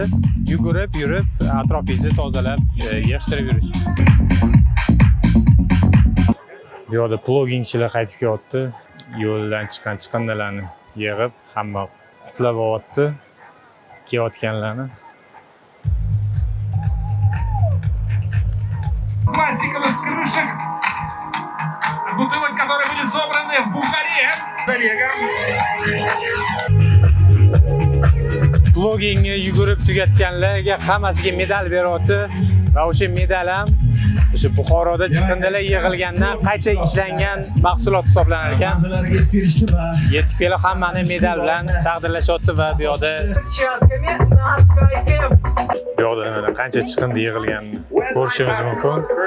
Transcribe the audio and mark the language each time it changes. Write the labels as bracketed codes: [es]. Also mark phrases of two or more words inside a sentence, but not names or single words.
[uz] Yugurib, yurib, atrofingizni tozalab, yig'ishtirib yurish. Bu yerda plogingchilar qaytib kelyapti. Yo'ldan chiqqan chiqindilarni yig'ib, hamma qutlab olyapti kelayotganlarni. [ru] Пластиковых крышек, бутылок, которые были собраны в Бухаре с Олегом. [uz] Plogingni yugurib tugatganlarga hammasiga medal beryapti va o'sha medal ham o'sha Buxoroda chiqindilar yig'ilgandan qayta ishlangan mahsulot hisoblanar ekan. Yetib kelib hammani medal bilan taqdirlashyapti va bu yerda qancha chiqindi yig'ilganini ko'rishingiz mumkin.